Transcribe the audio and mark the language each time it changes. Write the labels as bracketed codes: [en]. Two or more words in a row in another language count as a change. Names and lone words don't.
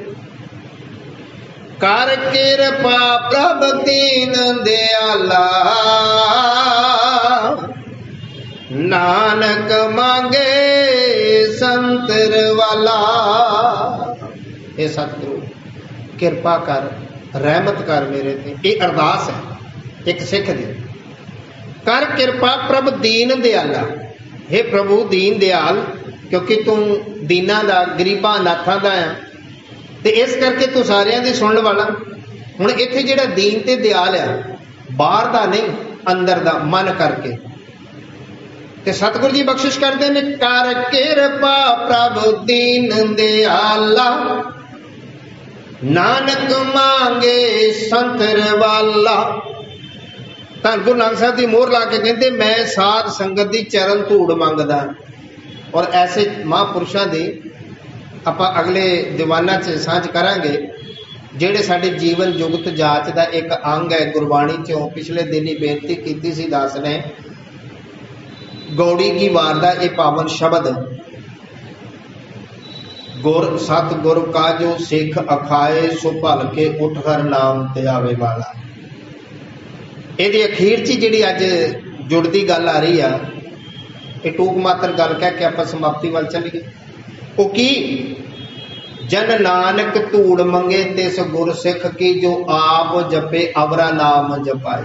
[pa] ਕਰ ਕਿਰਪਾ ਪ੍ਰਭ ਦੀਨ ਦਇਆਲਾ, ਨਾਨਕ ਮਾਂਗੇ ਸੰਤਰ ਵਾਲਾ। ਯੇ ਸਤਿਗੁਰੂ ਕਿਰਪਾ ਕਰ, ਰਹਿਮਤ ਕਰ ਮੇਰੇ ਤੇ। ਯੇ ਅਰਦਾਸ ਹੈ ਇੱਕ ਸਿੱਖ ਦੀ। ਕਰ ਕਿਰਪਾ ਪ੍ਰਭ ਦੀਨ ਦਇਆਲਾ, ਹੇ ਪ੍ਰਭੂ ਦੀਨ ਦਇਆਲ, ਕਿਉਂਕਿ ਤੂ ਦੀਨਾ ਦਾ, ਗਰੀਬਾਂ ਨਾਥਾਂ ਦਾ ਹੈ, ਤੇ ਇਸ ਕਰਕੇ ਤੂ ਸਾਰਿਆਂ ਦੀ ਸੁਣਨੇ ਵਾਲਾ। ਹੁਣ ਇੱਥੇ ਜਿਹੜਾ ਦੀਨ ਤੇ ਦਇਆਲ ਹੈ, ਬਾਹਰ ਦਾ ਨਹੀਂ ਅੰਦਰ ਦਾ, ਮਨ ਕਰਕੇ। ਤੇ ਸਤਿਗੁਰੂ ਜੀ ਬਖਸ਼ਿਸ਼ ਕਰਦੇ ਨੇ, ਕਰ ਕਿਰਪਾ ਪ੍ਰਭ ਦੀਨ ਦਇਆਲਾ, ਨਾਨਕ ਮਾਂਗੇ ਸੰਤਰ ਵਾਲਾ। ਧੰਨ ਗੁਰੂ ਨਾਨਕ ਸਾਹਬ ਕੀ ਮੋਹਰ ਲਾ ਕੇ ਕਹਿੰਦੇ, ਮੈਂ ਸਾਧ ਸੰਗਤ ਕੀ ਚਰਣ ਧੂੜ ਮੰਗਦਾ। ਔਰ ਐਸੇ ਮਹਾਪੁਰਖਾਂ ਕੀ ਆਪਾਂ ਅਗਲੇ ਦੀਵਾਨਾ ਚ ਸਾਂਝ ਕਰਾਂਗੇ, ਜਿਹੜੇ ਸਾਡੇ ਜੀਵਨ ਜੁਗਤ ਜਾਚ ਕਾ ਇੱਕ ਅੰਗ ਹੈ। ਗੁਰਬਾਣੀ ਚੋਂ ਪਿਛਲੇ ਦਿਨ ਹੀ ਬੇਨਤੀ ਕੀ ਸੀ ਦਾਸ ਨੇ, ਗਉੜੀ ਕੀ ਵਾਰ ਕਾ ਯਹ ਪਾਵਨ ਸ਼ਬਦ ਗੁਰ ਸਤਿਗੁਰ ਕਾ ਜੋ ਸਿੱਖ ਅਖਾਏ ਸੋ ਭਲਕੇ ਉਠ ਹਰਿ ਨਾਮ ਤੇ ਆਵੇ ਵਾਲਾ। ਇਹਦੀ ਅਖੀਰ 'ਚ ਜਿਹੜੀ ਅੱਜ ਜੁੜਦੀ ਗੱਲ ਆ ਰਹੀ ਆ, ਇਹ ਟੂਕ ਮਾਤਰ ਗੱਲ ਕਹਿ ਕੇ ਆਪਾਂ ਸਮਾਪਤੀ ਵੱਲ ਚੱਲੀਏ। ਉਹ ਕੀ? ਜਨ ਨਾਨਕ ਧੂੜ ਮੰਗੇ ਤਿਸ ਗੁਰ ਸਿੱਖ ਕੀ, ਜੋ ਆਪ ਜਪੇ ਅਵਰਾ ਨਾਮ ਜਪਾਏ।